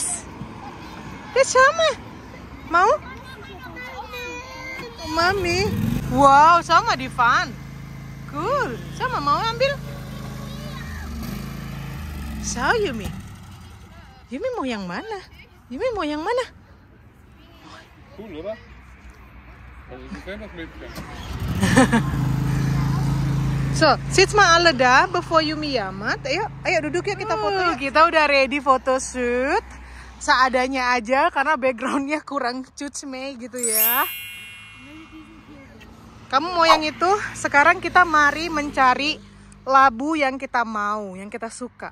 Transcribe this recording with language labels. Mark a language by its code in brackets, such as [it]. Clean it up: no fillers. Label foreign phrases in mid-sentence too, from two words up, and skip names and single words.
[id] Ya sama. Mau? Mami. Wow, sama Divan. Cool. Sama mau ambil? So, Yumi. Yumi mau yang mana? Yumi mau yang mana? [de] Cool, oder? Also, Sie sehen das Mädchen. So, sitz mal alle da, bevor Yumi yamat. [id] Ayo duduk ya kita foto. Kita udah [en] ready photoshoot. [id] Seadanya aja karena backgroundnya kurang cucme gitu ya. Kamu mau yang itu? Sekarang kita mari mencari labu yang kita mau, yang kita suka.